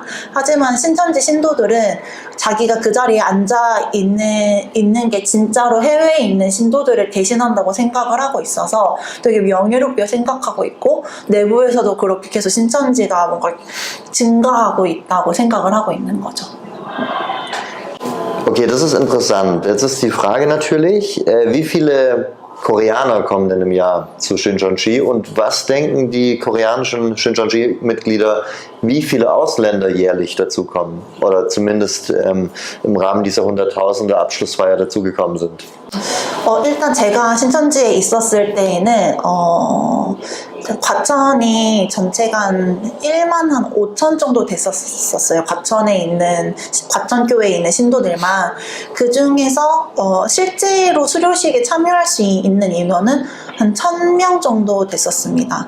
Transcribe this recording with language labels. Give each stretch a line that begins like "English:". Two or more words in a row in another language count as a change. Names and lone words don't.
Korean: 하지만 신천지 신도들은 자기가 그 자리에 앉아 있는 게 진짜로 해외에 있는 신도들을 대신한다고 생각을 하고 있어서 되게 명예롭게 생각하고 있고, 내부에서도 그렇게 계속 신천지가 뭔가 증가하고 있다고 생각을 하고 있는 거죠.
German: Okay, das ist interessant. Jetzt ist die Frage natürlich, wie viele Koreaner kommen denn im Jahr zu Shincheonji und was denken die koreanischen Shincheonji-Mitglieder, wie viele Ausländer jährlich dazukommen oder zumindest im Rahmen dieser Hunderttausender Abschlussfeier dazugekommen sind?
Korean: 일단 제가 신천지에 있었을 때에는 과천이 전체가 한 1만 5천 정도 됐었어요. 과천교회에 있는 신도들만. 그 중에서 실제로 수료식에 참여할 수 있는 인원은 한 1,000명 정도 됐었습니다.